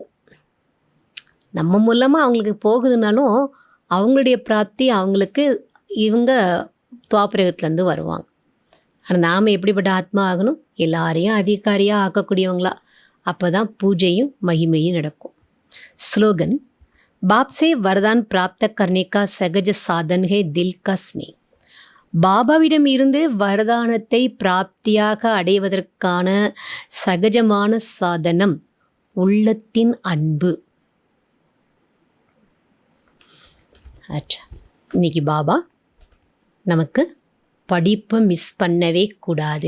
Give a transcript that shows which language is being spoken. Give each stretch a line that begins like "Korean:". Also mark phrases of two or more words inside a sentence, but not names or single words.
Tamil: நம்ம மூலமாக அவங்களுக்கு போகுதுனாலும் அவங்களுடைய பிராப்தி அவங்களுக்கு இவங்க துவாபரகத்துலேருந்து வருவாங்க. ஆனால் நாம் எப்படிப்பட்ட ஆத்மா ஆகணும்? எல்லாரையும் அதிகாரியாக ஆக்கக்கூடியவங்களா. அப்போ தான் பூஜையும் மகிமையும் நடக்கும். ஸ்லோகன்.
Hindi: बाप से वरदान प्राप्त करने का सहज साधन है दिल का स्नेह.
Tamil: பாபாவிடம் இருந்து வரதானத்தை பிராப்தியாக அடைவதற்கான சகஜமான சாதனம் உள்ளத்தின் அன்பு. இன்னைக்கு பாபா நமக்கு படிப்பை மிஸ் பண்ணவே கூடாது.